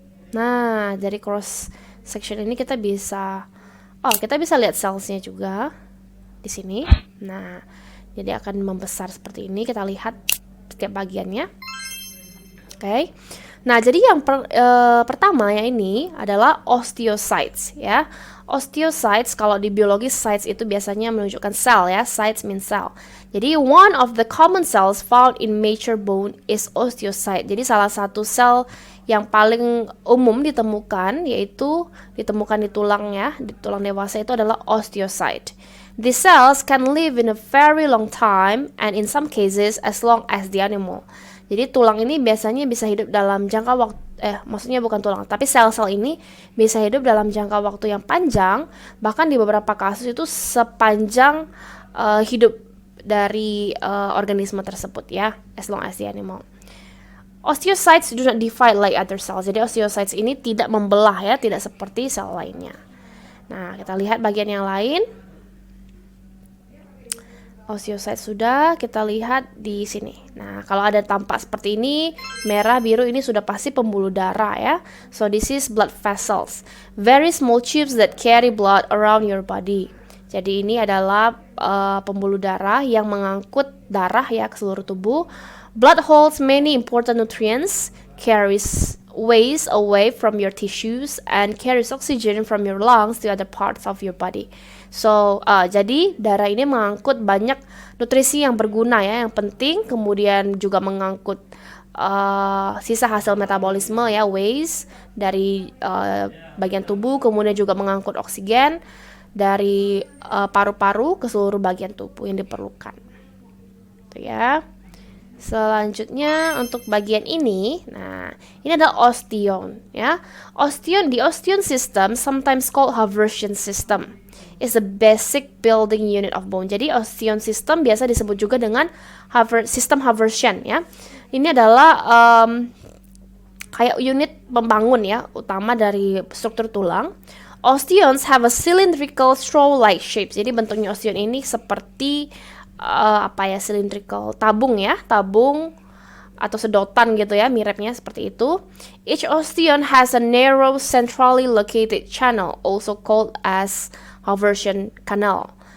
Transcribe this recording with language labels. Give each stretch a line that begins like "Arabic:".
Indonesian: Nah, dari cross section ini kita bisa lihat selsnya juga di sini. Nah, jadi akan membesar seperti ini. Kita lihat setiap bagiannya. Oke. Nah, jadi yang pertama yang ini adalah osteocytes ya. Osteocytes, kalau di biologi sites itu biasanya menunjukkan sel ya,
English: sites mean cell.
Indonesian: Jadi
English: one of the common cells found in mature bone is osteocyte.
Indonesian: Jadi salah satu sel yang paling umum ditemukan yaitu ditemukan di tulang ya, di tulang dewasa itu adalah osteocyte.
English: These cells can live in a very long time and in some cases as long as the animal.
Indonesian: Jadi tulang ini biasanya bisa hidup dalam jangka waktu maksudnya bukan tulang, tapi sel-sel ini bisa hidup dalam jangka waktu yang panjang, bahkan di beberapa kasus itu sepanjang hidup dari organisme tersebut ya,
English: as long as the animal. Osteocytes do not divide like other cells.
Indonesian: Jadi osteocytes ini tidak membelah ya, tidak seperti sel lainnya. Nah, kita lihat bagian yang lain. Osteocyte sudah, kita lihat di sini. Nah, kalau ada tampak seperti ini, merah, biru, ini sudah pasti pembuluh darah ya.
English: So this is blood vessels, very small tubes that carry blood around your body.
Indonesian: Jadi ini adalah pembuluh darah yang mengangkut darah ya ke seluruh tubuh.
English: Blood holds many important nutrients, carries waste away from your tissues, and carries oxygen from your lungs to other parts of your body.
Indonesian: So, jadi darah ini mengangkut banyak nutrisi yang berguna ya, yang penting, kemudian juga mengangkut sisa hasil metabolisme ya, waste dari bagian tubuh, kemudian juga mengangkut oksigen dari paru-paru ke seluruh bagian tubuh yang diperlukan. Itu ya. Selanjutnya untuk bagian ini, nah ini adalah osteon ya.
English: Di osteon system, sometimes called Haversian system, is the basic building unit of bone.
Indonesian: Jadi osteon system biasa disebut juga dengan sistem Haversian ya. Ini adalah kayak unit pembangun ya, utama dari struktur tulang.
English: Osteons have a cylindrical straw-like shape.
Indonesian: Jadi bentuknya osteon ini seperti cylindrical, tabung ya, tabung atau sedotan gitu ya, miripnya seperti itu.
English: Each osteon has a narrow centrally located channel, also called as Haversian canal.